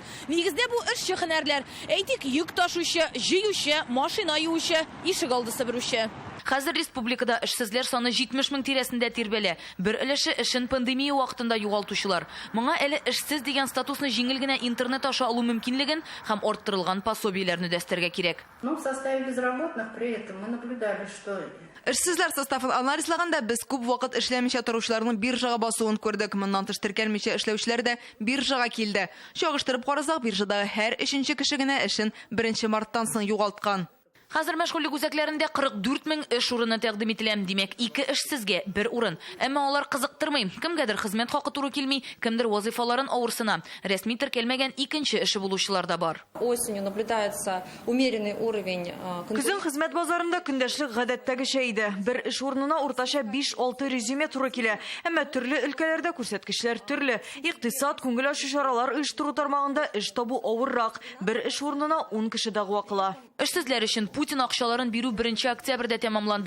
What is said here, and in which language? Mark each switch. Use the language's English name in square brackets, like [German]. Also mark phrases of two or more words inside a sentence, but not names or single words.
[Tatar] Нигездә бу эшче һөнәрләр, әйтик, йөк ташучы, җыючы, машина юучы, ишек алдысы берүче. Хәзер республикада эшсезләр саны 70 мең тирәсендә тирбәлә. Бер өлеше эшен пандемия вакытында югалтучылар. Моңа әле эшсез дигән статусны җиңел генә интернет аша алу мөмкинлеген һәм арттырылган пособиеләрне дәстәргә кирәк. [Russian] В составе безработных при этом мы наблюдали, что [Tatar] эшсезләр составын анализлаганда без күп вакыт эшләмичә торучыларның биржага басуын күрдек. Моннан тыш теркәлмичә эшләүчеләр дә биржага килде. Чагыштырып карасак, биржадагы һәр 3нче кеше генә эшен 1 марттан соң югалткан. Хәзер мәшгульлек үзәкләрендә 44 мең эш урыны тәкъдим ителә. Димәк, 2 эшсезгә бер урын. Әмма алар кызыктырмый. Кемгәдер хезмәт хакы туры килми, кемдер вазифаларын авырсына. Рәсми теркәлмәгән икенче эше булучылар да бар. [Russian] Осенью наблюдается умеренный уровень. [Tatar] Көзен хезмәт базарында көндәшлек гадәттәгечә иде. Бер эш урынына уртача 5-6 резюме туры килә. Әмма төрле өлкәләрдә күрсәткечләр төрле. Икътисад, күңел ачу чаралар оештыру тармагында эш табу авыррак. Бер эш урынына 10 кеше дәгъва кыла. Эшсезләр өчен Путин акчаларын бирү 1 октябрьдә тәмамланды.